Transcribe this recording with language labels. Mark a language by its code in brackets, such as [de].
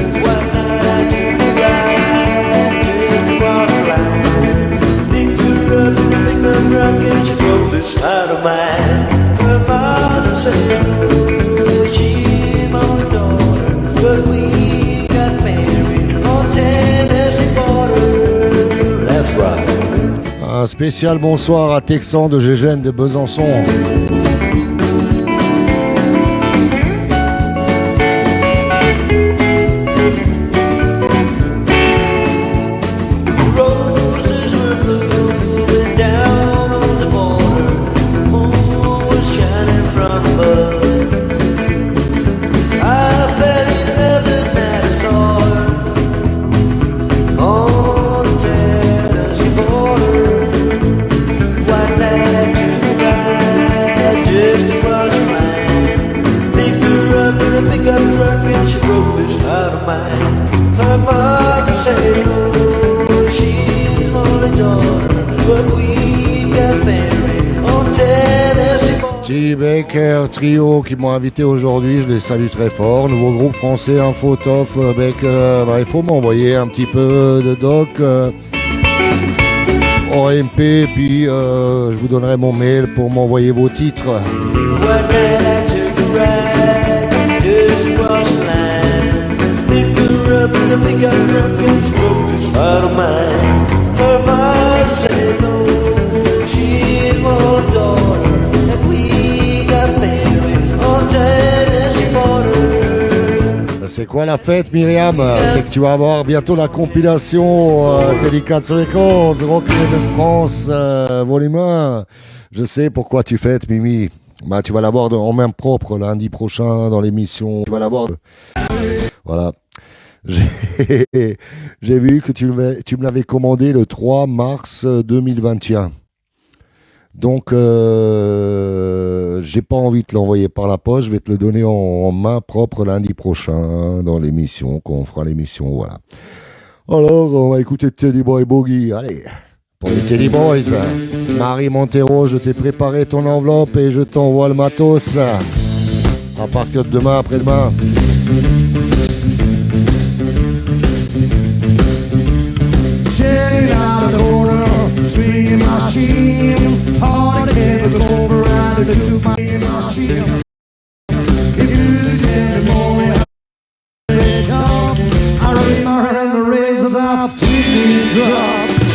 [en] One night I took a ride just across the line, picked her up in a pickup truck and she broke this heart of mine. Her mother said, oh, she's my only daughter, but we got married on Tennessee border. That's right. [fr] Un spécial bonsoir à Texan de Gégène de Besançon. [en] Roses were blooming down on the border, moon was shining from above. I fell in love the night I saw her on the Tennessee border. One night I took a ride just across the line, picked her up in a pickup truck and she broke this heart of mine. Her mother said, oh, she's my only daughter, but we got married on Tennessee border. T. [fr] Baker Trio qui m'ont invité aujourd'hui, je les salue très fort. Nouveau groupe français, Infotof Baker. Il faut m'envoyer un petit peu de doc en MP, puis je vous donnerai mon mail pour m'envoyer vos titres. [en] One night I took a ride just across the line, picked her up in a pickup truck and she broke this heart of mine. Her mother said no, she's my only daughter, and we got married on Tennessee border. [fr] C'est quoi la fête, Myriam? C'est que tu vas avoir bientôt la compilation Teddy Cats Records, Rock de France, volume 1. Je sais pourquoi tu fêtes, Mimi. Tu vas l'avoir en main propre lundi prochain dans l'émission. Tu vas l'avoir. Voilà. J'ai vu que tu me l'avais commandé le 3 mars 2021. Donc, j'ai pas envie de te l'envoyer par la poste. Je vais te le donner en main propre lundi prochain dans l'émission, quand on fera l'émission. Voilà. Alors, on va écouter Teddy Boy Boogie. Allez, pour les Teddy Boys. Marie Montero, je t'ai préparé ton enveloppe et je t'envoie le matos. À partir de demain, après-demain. [en] Sitting out the corner, swinging my machine, hard to look over and to my machine. If you get the morning, I raise my hand and raise it up, sweet drop.